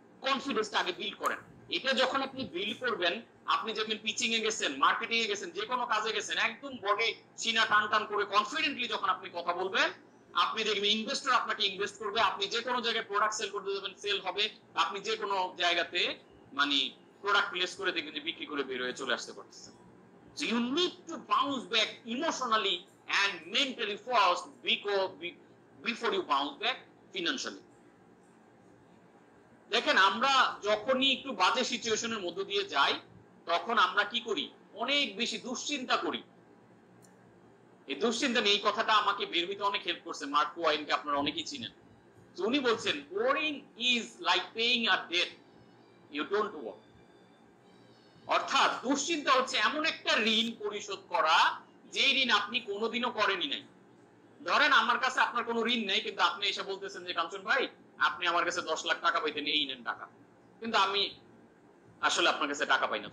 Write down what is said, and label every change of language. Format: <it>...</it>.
<bn>কনফিডেন্সটা আগে বিল্ড করেন। এটা যখন আপনি বিল্ড করবেন, আপনি যখন পিচিং এ গেছেন, মার্কেটিং এ গেছেন, যে কোনো কাজে গেছেন, একদম বডি সিনা টান টান করে কনফিডেন্টলি যখন আপনি কথা বলবেন, আপনি দেখবেন ইনভেস্টর আপনাকে ইনভেস্ট করবে, আপনি যে কোনো জায়গায় প্রোডাক্ট সেল করতে যাবেন সেল হবে, আপনি যে কোনো জায়গাতে মানে প্রোডাক্ট প্লেস করে দেখবেন যে বিক্রি করে বের হয়ে চলে আসতে পারতেছেন।</bn> <en>So you need to bounce back emotionally and mentally first before you bounce back financially.</en> <bn>দেখেন আমরা যখনই একটু বাজে সিচুয়েশনের মধ্য দিয়ে যাই, তখন আমরা কি করি? অনেক বেশি দুশ্চিন্তা করি। এই দুশ্চিন্তা নিয়ে এই কথাটা আমাকে বের হইতে অনেক হেল্প করছে। মার্ক টওয়াইনকে আপনারা অনেকেই চিনেন। তো উনি বলছেন</bn> <en>worrying is like paying a debt you don't owe.</en> <bn>অর্থাৎ দুশ্চিন্তা হচ্ছে এমন একটা ঋণ পরিশোধ করা যে ঋণ আপনি কোনোদিনও করেনই নাই। ধরেন আমার কাছে আপনার কোনো ঋণ নেই, কিন্তু আপনি এসে বলতেছেন যে কাঞ্চন ভাই আপনি আমার কাছে 10 লাখ টাকা পাইতেন, এই নেন টাকা, কিন্তু আমি আসলে আপনার কাছে টাকা পাই না।</bn>